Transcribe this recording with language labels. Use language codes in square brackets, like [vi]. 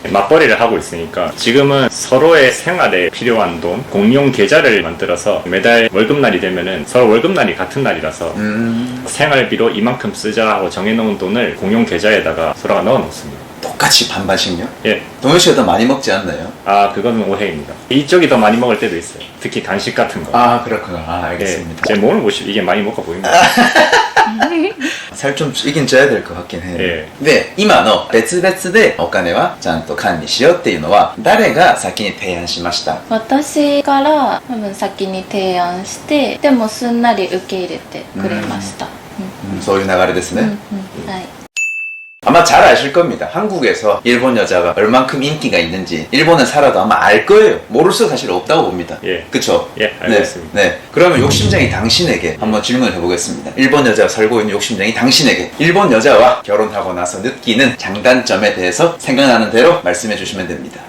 [ko] 맞벌이를 하고 있으니까 지금은 서로의 생활에 필요한 돈 공용 계좌를 만들어서 매달 월급날이 되면은 서로 월급날이 같은 날이라서 생활비로 이만큼 쓰자 하고 정해놓은 돈을 공용 계좌에다가 서로가 넣어놓습니다. 똑같이 반반씩요? 예. 동현 씨가 더 많이 먹지 않나요? 아, 그건 오해입니다. 이쪽이 더 많이 먹을 때도 있어요. 특히 간식 같은 거. 아, 그렇구나. 아, 예. 알겠습니다. 제 몸을 보시면 이게 많이 먹어 보입니다. 살 좀 찌긴 쪄야 될 것 같긴 해요. 예. [ja] で、今の別々でお金はちゃんと管理しようっていうのは誰が先に提案しました？私から多分先に提案して、でもすんなり受け入れてくれました、そういう流れですね。はい。 [ko] 아마 잘 아실 겁니다. 한국에서 일본 여자가 얼만큼 인기가 있는지 일본에 살아도 아마 알 거예요. 모를 수 사실 없다고 봅니다. 예. 그쵸? 예, 알고 네, 있습니다. 네. 그러면 욕심쟁이 당신에게 한번 질문을 해보겠습니다. 일본 여자가 살고 있는 욕심쟁이 당신에게 일본 여자와 결혼하고 나서 느끼는 장단점에 대해서 생각나는 대로 말씀해 주시면 됩니다.